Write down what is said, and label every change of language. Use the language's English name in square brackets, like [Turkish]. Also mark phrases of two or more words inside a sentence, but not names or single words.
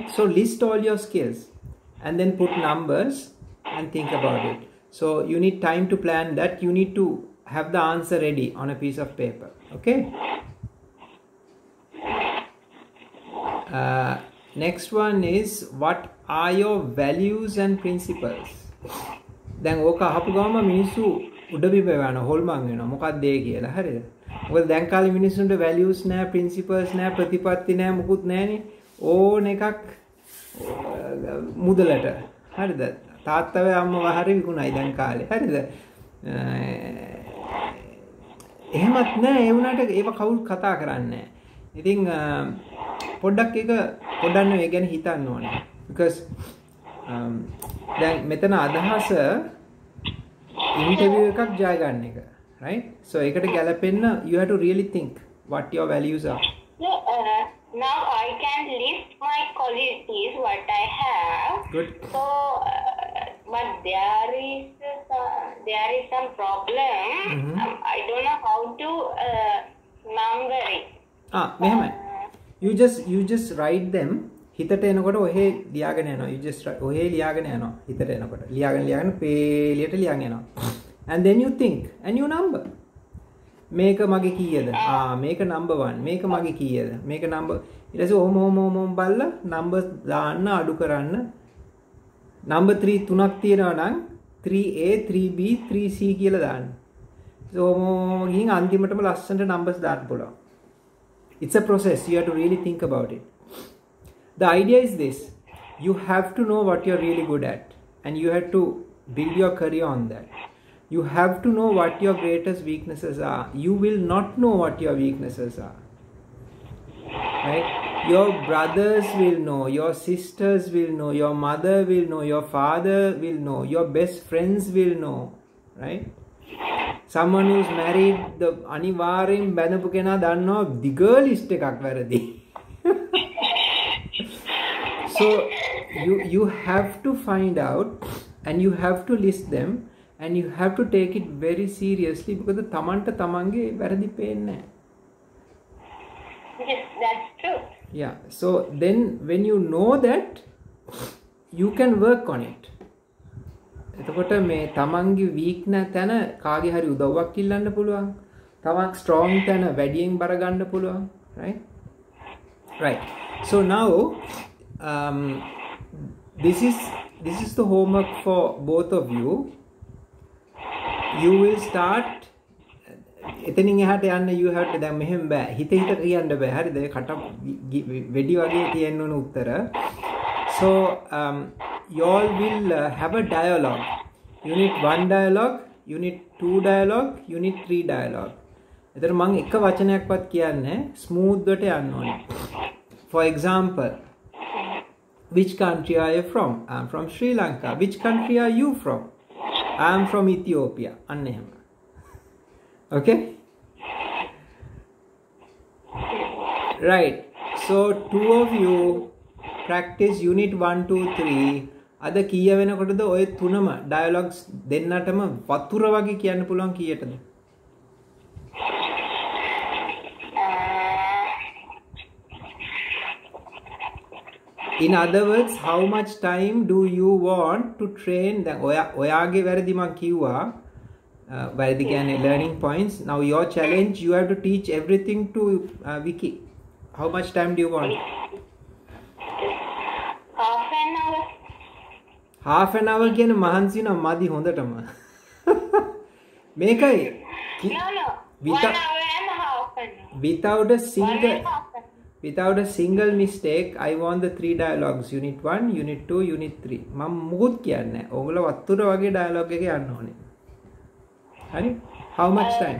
[English] So list all your skills and then put numbers and think about it. So you need time to plan that. You need to have the answer ready on a piece of paper, okay? Next one is, what are your values and principles? [Sinhala] දැන් ඕක අහපු ගමම මිනිස්සු උඩබිම යනවා හොල්මන් වෙනවා මොකක්ද ඒ කියලා හරිද? මොකද දැන් කාලේ මිනිස්සුන්ට values නැහැ, principles නැහැ, ප්‍රතිපත්ති නැහැ, මුකුත් නැහනේ. ඕන එකක් මුදලට හරිද? තාත්තව අම්මව හරි විකුණයි දැන් කාලේ හරිද? එහෙමත් නැහැ. ඒ වුණාට ඒව කවුරු කතා කරන්නේ නැහැ. ඉතින් පොඩ්ඩක් ඒක පොඩ්ඩක් ඒ ගැන හිතන්න ඕනේ. because දැන් මෙතන අදහස ඉන්ටර්විව් එකක් ජය ගන්න එක, right? [English] So [Sinhala] ඒකට ගැලපෙන්න [English] you have to really think what your values are. No, now I can list my qualities what I have. Good. So but there is some problem. I don't know how to number it. මෙහෙමයි. You just write them. [Sinhala] හිතට එනකොට ඔහෙ ලියාගෙන යනවා. [English] You just [Sinhala] ඔහෙ ලියාගෙන යනවා. හිතට එනකොට ලියාගෙන පේලියට ලියන් යනවා. [English] And then you think and you number. [Sinhala] මේක මගේ කීයද? මේක number 1. මේක මගේ කීයද? මේක number ඊට පස්සේ ඔහොම බලලා numbers දාන්න අඩු කරන්න. number 3 තුනක් තියෙනවා නම් 3A 3B 3C කියලා දාන්න. So ගිහින් අන්තිමටම ලස්සනට numbers දාන්න පුළුවන්. [English] It's a process. You have to really think about it. The idea is this: you have to know what you're really good at, and you have to build your career on that. You have to know what your greatest weaknesses are. You will not know what your weaknesses are, right? Your brothers will know, your sisters will know, your mother will know, your father will know, your best friends will know, right? Someone who's married, the [Sinhala] අනිවාර්යෙන් බැනපු කෙනා දන්නවා දිග ලිස්ට් එකක් වැරදි. [English] So you have to find out and you have to list them and you have to take it very seriously because [Sinhala] තමන්ට තමන්ගේ වැරදි පේන්නේ නැහැ. [English] Yes, that's true. Yeah, so then when you know that, you can work on it. [Sinhala] එතකොට මේ තමන්ගේ weak තැන කාගේ හරි උදව්වක් ඉල්ලන්න පුළුවන්. තමන් strong තැන වැඩියෙන් බර ගන්න පුළුවන්, right. [English] So now this is the homework for both of you. You will start [Sinhala] එතනින් එහාට යන්න [English] you have to [Sinhala] දැන් මෙහෙම බෑ හිත කියන්න බෑ හරිද කට වෙඩි වගේ තියෙන්න ඕන උත්තර. [English] So you all will have a dialogue. Unit 1 dialogue, Unit 2 dialogue, Unit 3 dialogue. එතන මම එක වචනයක්වත් කියන්නේ smooth වට යන්න ඕනේ. For example, which country are you from? I'm from Sri Lanka. Which country are you from? I'm from Ethiopia. [Sinhala] අන්න එහෙම. [English] Okay? Right. So two of you practice Unit 1, 2, 3. [Sinhala] අද කීය වෙනකොටද ඔය තුනම dialogues දෙන්නටම වතුර වගේ කියන්න පුළුවන් කීයටද? [English] In other words, how much time do you want to train? [Sinhala] දැන් ඔයාගේ වැරදි මම කිව්වා. වැරදි කියන්නේ [English] learning points. Now your challenge, you have to teach everything to Vicky. How much time do you want? Half an hour. Half an hour [Sinhala] කියන මහන්සි නම් මදි හොඳටම. මේකයි. [English] No. 1 hour and a half an hour. Without a single mistake, I want the 3 dialogues. Unit 1, Unit 2, Unit 3. [Sinhala] මම මුකුත් කියන්නේ නැහැ. ඔයගොල්ලෝ වතුර වගේ dialogue එක යන්න ඕනේ. හරි? [English] How much time?